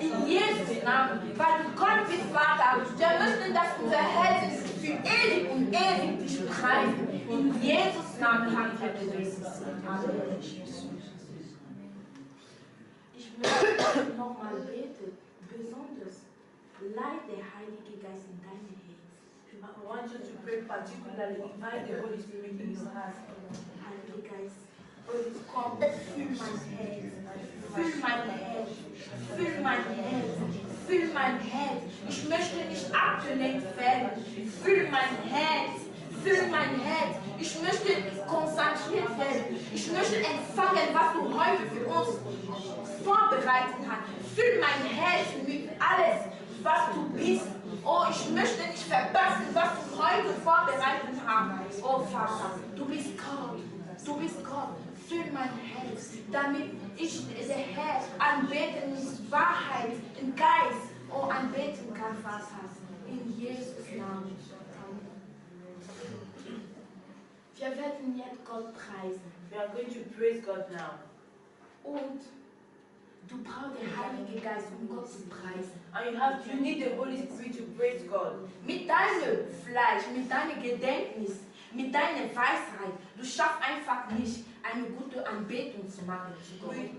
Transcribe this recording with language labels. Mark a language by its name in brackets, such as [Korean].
[German] In Jesus' Namen. Weil du Gott bist, Vater. Wir möchten, dass unser Herz für ewig und ewig dich preisen. In Jesus' Namen haben wir gebetet. Halleluja. Ich möchte nochmal beten. Besonders leid der Heilige Geist in deine Herzen. [English] I want you to pray particularly, invite the Holy Spirit in your heart. [German] Heiliger Geist, komm, fühl mein Herz, fühl mein Herz, fühl mein Herz, fühl mein Herz. Ich möchte nicht abgelenkt werden. Fühl mein Herz, fühl mein Herz. Ich möchte konzentriert werden. Ich möchte empfangen, was du heute für uns vorbereitet hast. Fühl mein Herz mit alles, was du bist. Oh, ich möchte nicht verpassen, was du heute vorbereitet hast. Oh Vater, du bist Gott. Du bist Gott. Fühl mein Herz, damit ich der Herr anbeten in Wahrheit, in Geist, oh, anbeten kann, Vater. In Jesus' Namen. Wir werden jetzt Gott preisen. [English] We are going to praise God now. [German] Und du brauchst den Heiligen Geist, um Gott zu preisen. [English] And you need the Holy Spirit to praise God. [German] Mit deinem Fleisch, mit deinem Gedächtnis, mit deiner Weisheit, du schaffst einfach nicht, eine gute Anbetung zu machen zu Gott.